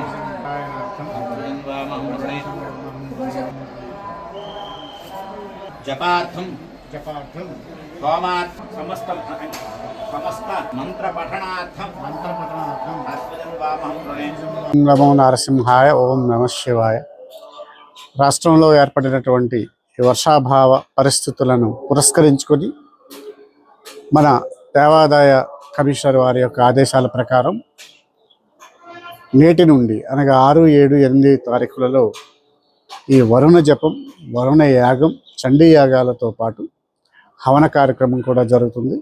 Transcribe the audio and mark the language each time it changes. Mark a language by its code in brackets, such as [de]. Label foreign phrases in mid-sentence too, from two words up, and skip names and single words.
[sa] पारायणार्थं वामहं वृणे जपार्थं जपार्थं होमात् समस्त मंत्रपठनार्थं मंत्रपठनार्थं वामहं वृणे నమో నరసింహాయ ఓం నమ శివాయ. [te] రాష్ట్రంలో ఏర్పడినటువంటి ఈ వర్షాభావ పరిస్థితులను పురస్కరించుకొని మన దేవాదాయ కమిషనర్ వారి యొక్క ఆదేశాల ప్రకారం నేటి నుండి అనగా 6, 7, 8 తారీఖులలో ఈ వరుణ జపం, వరుణ యాగం, చండీ యాగాలతో పాటు హవన కార్యక్రమం కూడా జరుగుతుంది.